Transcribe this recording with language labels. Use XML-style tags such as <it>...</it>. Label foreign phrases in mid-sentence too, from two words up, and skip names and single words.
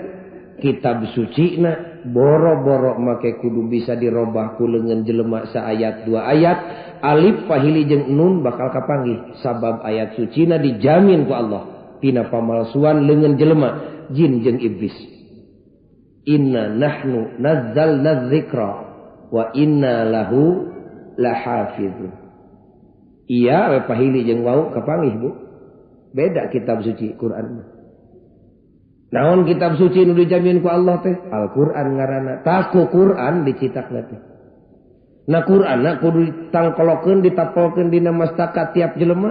<su>Kitab suci na boro-boro make kudu bisa dirobah ku leungeun jelema saayat dua ayat alif pahili jeung nun bakal kapanggih sabab ayat suci na dijamin ku Allah tina pamalsuan leungeun jelema jin jeung iblis.</su> <ar>إنا نحن نزلنا الذكر وإنا له لحافظون.</ar> <su>Iya we pahili jeung wau kapanggih Bu. Beda kitab suci Quran. Naon kitab suci nu dijamin ku Allah teh? Al-Qur'an ngaranna. Taku Qur'an dicitakna teh. Na Qur'anna kudu ditangkolokeun ditapolkeun dina mastaka tiap jelema.</su>